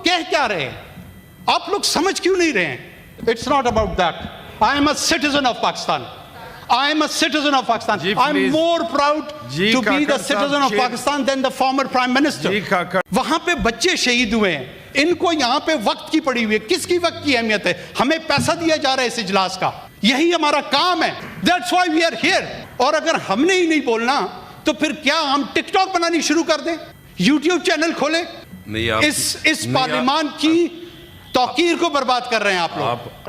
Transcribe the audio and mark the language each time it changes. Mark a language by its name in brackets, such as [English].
[Urdu] کیا رہے ہیں؟ آپ لوگ سمجھ کیوں نہیں رہے ہیں؟ [English] It's not about that. I am a citizen of Pakistan. I am a citizen of Pakistan. I'm more proud to be the citizen of Pakistan than the former Prime Minister. [Urdu] وہاں پہ بچے شہید ہوئے ہیں. ان کو یہاں پہ وقت کی پڑی ہوئی ہے. کس کی وقت کی اہمیت ہے؟ ہمیں پیسہ دیا جا رہا ہے اس اجلاس کا. یہی ہمارا کام ہے. [English] That's why we are here. [Urdu] اور اگر ہم نے ہی نہیں بولنا تو پھر کیا ہم ٹک ٹاک بنانی شروع کر دیں؟ یوٹیوب چینل کھولیں؟ اس پارلیمان کی توقیر کو برباد کر رہے ہیں آپ لوگ.